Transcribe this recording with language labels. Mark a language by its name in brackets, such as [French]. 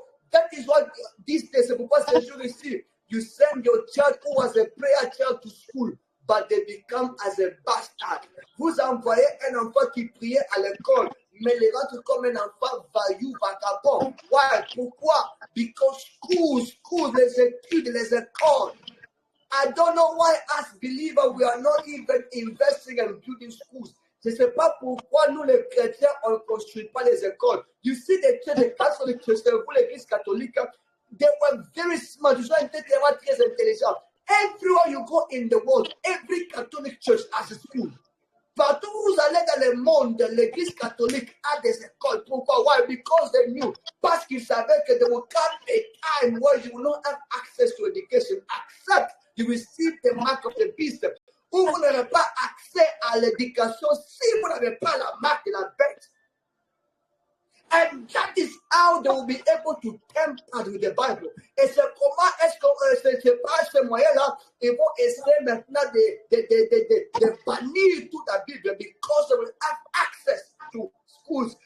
[English] That is what this day, [French] c'est pourquoi ces jours ici, [English] you send your child who was a prayer child to school, but they become as a bastard. [French] Vous envoyez un enfant qui priait à l'école, mais les rentre comme un enfant vaillou, vagabond. [English] Why? [French] Pourquoi? [English] Because schools, [French] les études, les écoles. [English] I don't know why as believers we are not even investing in building schools. [French] Je ne sais pas pourquoi nous les chrétiens on ne construit pas les écoles. [English] You see the church, the Catholic Church, [French] l'église catholique, [English] they were very smart. [French] Ils ont été très intelligents. [English] Everywhere you go in the world, every Catholic church has a school. [French] Partout où vous allez dans le monde, l'église catholique a des écoles. Pourquoi? [English] Why? Because they knew. [French] Parce qu'ils savaient que [English] there will come a time where you will not have access to education, except you receive the mark of the beast. [French] Où vous n'aurez pas accès à l'éducation si vous n'avez pas la marque de la bête. [English] And that is how they will be able to tamper with the Bible. [French] Et c'est comment est-ce que c'est par ce moyen-là, ils vont essayer maintenant de bannir toute la Bible [English] because they will have access to schools.